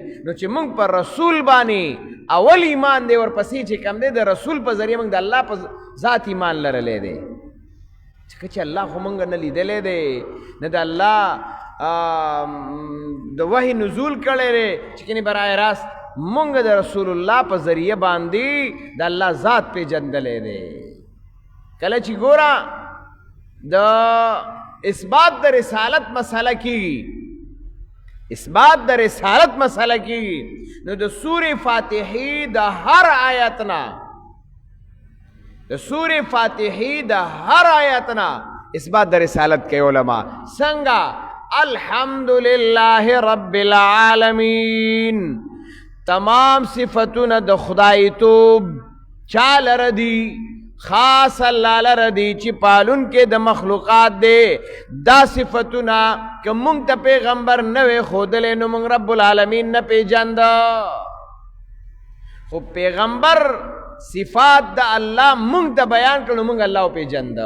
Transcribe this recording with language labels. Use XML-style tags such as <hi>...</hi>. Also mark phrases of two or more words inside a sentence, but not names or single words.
<ps>نو چې مونږ پر رسول باندې اول ایمان دی، ورپسې چې کم دی د رسول په ذریعه مونږ د الله په ذات ایمان لرلی دی. ځکه چې الله خو مونږ نه لیدلی دی، نه د الله د وحی نزول کړی دی چې کنې برای راست مونږ د رسول الله په ذریعه باندې د الله ذات پېژندلی دی. کله چې ګوره د اثبات د رسالت مسئله کیږي، اثبات د رسالت مسئله کیږي نو د سورې فاتحې د هر آیت نه، د سورې فاتحې د هر آیت نه اثبات د رسالت کوي علما. څنګه؟</ps> <ar>الحمدللہ رب العالمین،</ar> <ps>تمام صفتونه د خدایتوب چا لره دي؟ خاص الله لره دي چې پالون کې د مخلوقات دی. دا صفتونه که مونږ ته پیغمبر نه وی ښودلی نو مونږ</ps> <ar>رب العالمین</ar> <ps>نه پیژنده. خو پیغمبر صفات د الله مونږ ته بیان کړو، مونږ الله وپېژنده.</ps>